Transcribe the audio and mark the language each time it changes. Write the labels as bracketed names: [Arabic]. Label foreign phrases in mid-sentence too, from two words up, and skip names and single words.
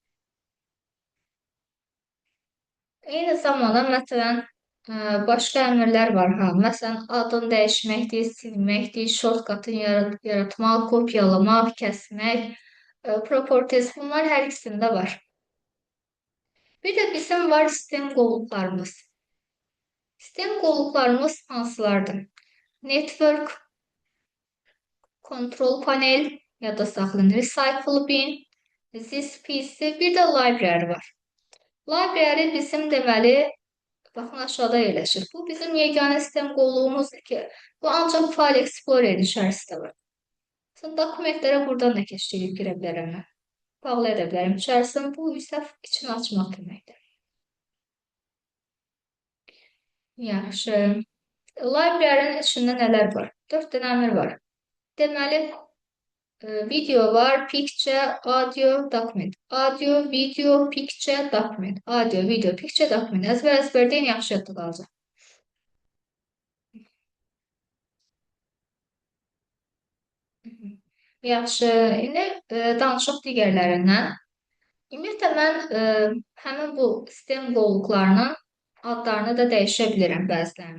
[Azerbaijani] Eyni zamanda, məsələn, başqa əmrlər var, Məsələn, adını dəyişməkdir, silməkdir, shortcut'ın yaratmaq, kopyalamaq, kəsmək, properties, bunlar hər ikisində var. Bir də bizim var sistem qovluqlarımız. Sistem qovluqlarımız hansılardır? [English] Network, control panel, [Azerbaijani] yadda saxlayın, [English] recycle bin, this PC, [Azerbaijani] bir də library var. Library bizim deməli, baxın aşağıda yerləşir. Bu bizim yeganə sistem qovluğumuzdur ki, bu ancaq File Explorer içərisində var. Sonra dokumentlərə buradan da keçirib girə bilərəm mən. Bağlı edə bilərəm içərisində. Bu isə içini açmaq deməkdir. Yaxşı. Library-nin içində nələr var? 4 dənə əmr var. Deməli, video var, [English] picture, audio, document. Audio, video, picture, document. Audio, video, picture, document. [Azerbaijani] Əzbər-əzbər deyin, yaxşı yadda qalacaq. Yaxşı, indi danışıq digərlərindən. Ümumiyyətlə, mən həmin bu sistem qovluqlarının adlarını da dəyişə bilirəm bəzilərində.